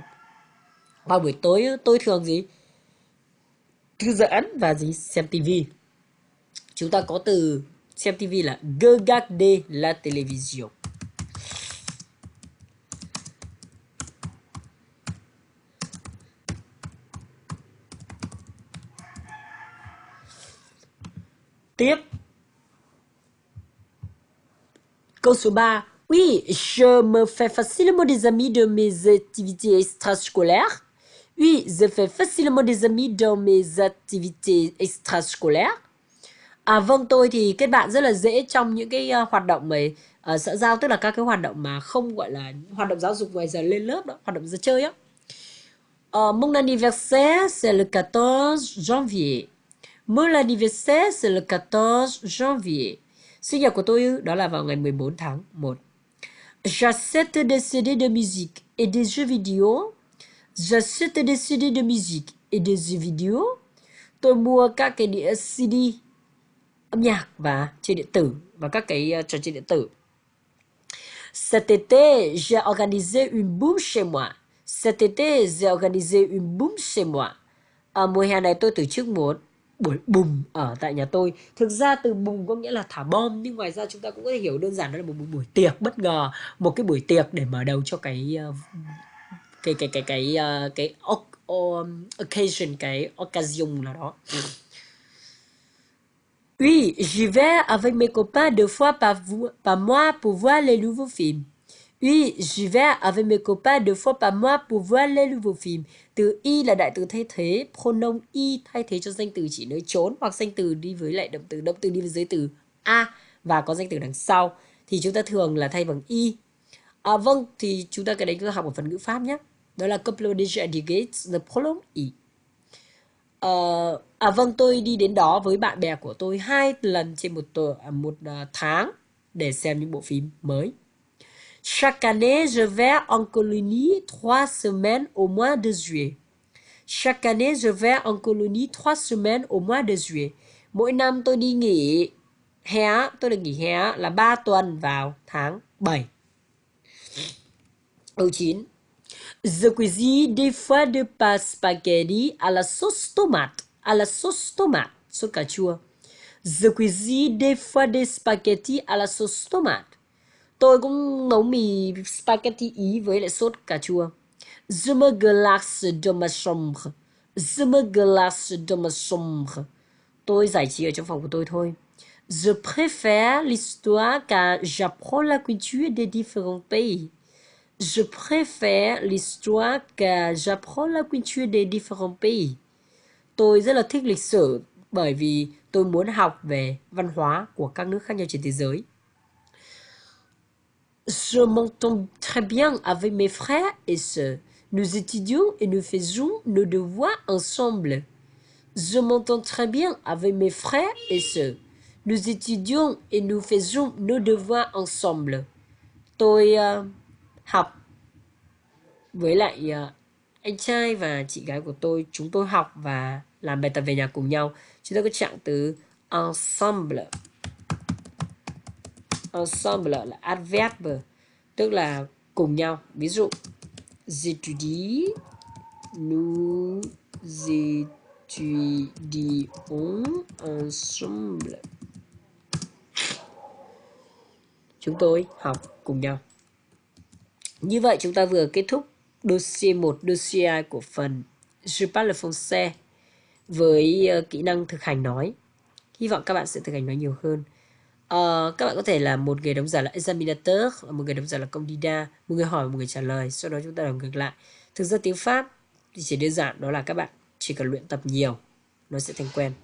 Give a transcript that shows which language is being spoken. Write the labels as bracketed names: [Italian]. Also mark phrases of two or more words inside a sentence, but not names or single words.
[Vietnamese] Vào buổi tối, tôi thường gì? Thư giãn và gì? Xem tivi. Chúng ta có từ xem tivi là [French] regarder la télévision. [Vietnamese] Tiếp. Câu số 3. [French] Oui, je me fais facilement des amis dans mes activités extrascolaires. Oui, je fais facilement des amis dans mes activités extrascolaires. [Vietnamese] Vâng, tôi thì kết bạn rất là dễ trong những cái hoạt động xã giao, tức là các cái hoạt động mà không gọi là hoạt động giáo dục ngoài giờ lên lớp đó, hoạt động giờ chơi á. [French] Mon anniversaire c'est le 14 janvier. Mon anniversaire c'est le 14 janvier. [Vietnamese] Sinh nhật của tôi đó là vào ngày 14 tháng 1. [French] J'achète des CD de musique et des jeux vidéo. J'achète des CD de musique et des jeux vidéo. [Vietnamese] Tôi mua các cái đĩa CD âm nhạc và chơi điện tử và các cái trò chơi điện tử. [French] Cet été, j'ai organisé une boum chez moi. Cet été, j'ai organisé une boum chez moi. [Vietnamese] Mùa hè này tôi tổ chức một buổi bùng ở tại nhà tôi. Thực ra từ bùng có nghĩa là thả bom, nhưng ngoài ra chúng ta cũng có thể hiểu đơn giản đó là một buổi tiệc bất ngờ, một cái buổi tiệc để mở đầu cho cái occasion, cái occasion nào đó. [French] Oui, j'y vais avec mes copains 2 fois par mois pour voir les nouveaux films. Oui, j'y vais avec mes copains 2 fois par mois pour voir les nouveaux films. [Vietnamese] Từ y là đại từ thay thế, pronoun y thay thế cho danh từ chỉ nơi trốn hoặc danh từ đi với lại động từ đi với giới từ a và có danh từ đằng sau thì chúng ta thường là thay bằng y. Vâng, thì chúng ta cái đấy cứ học ở phần ngữ pháp nhé. Đó là [English] couple déjà indicates the pronoun y. [Vietnamese] Vâng, tôi đi đến đó với bạn bè của tôi 2 lần trên một tháng để xem những bộ phim mới. [French] Chaque année, je vais en colonie 3 semaines au mois de juillet. Chaque année, je vais en colonie 3 semaines au mois de juillet. [Vietnamese] Mỗi năm tôi đi nghỉ hè, tôi được nghỉ hè là 3 tuần vào tháng 7. Câu 9. [French] Je cuisine des fois de pâtes spaghetti à la sauce tomate. À la sauce tomate, [Vietnamese] sốt cà chua. [French] Je cuisine des fois des spaghetti à la sauce tomate. [Vietnamese] Tôi cũng nấu mì spaghetti Ý với lại sốt cà chua. [French] Je me glace dans ma chambre. Je me glace dans ma chambre. [Vietnamese] Tôi giải trí ở trong phòng của tôi thôi. [French] Je préfère l'histoire car j'apprends la culture des différents pays. Je préfère l'histoire car j'apprends la culture des différents pays. [Vietnamese] Tôi rất là thích lịch sử bởi vì tôi muốn học về văn hóa của các nước khác nhau trên thế giới. [French] Je m'entends très bien avec mes frères et sœurs. Nous étudions et nous faisons nos devoirs ensemble. Je m'entends très bien avec mes frères et sœurs. Nous étudions et nous faisons nos devoirs ensemble. [Vietnamese] Tôi học với lại anh trai và chị gái của tôi. Chúng tôi học và làm bài tập về nhà cùng nhau. Chúng ta có trạng từ ensemble. Ensemble là adverb, tức là cùng nhau. Ví dụ, [French] j'étudie, nous étudions ensemble. [Vietnamese] Chúng tôi học cùng nhau. Như vậy chúng ta vừa kết thúc dossier 1, dossier 2 của phần Je parle français với kỹ năng thực hành nói. Hy vọng các bạn sẽ thực hành nói nhiều hơn. Các bạn có thể là một người đóng giả là examinateur, một người đóng giả là candidat, một người hỏi, một người trả lời, sau đó chúng ta đọc ngược lại. Thực ra tiếng Pháp thì chỉ đơn giản, đó là các bạn chỉ cần luyện tập nhiều, nó sẽ thành quen.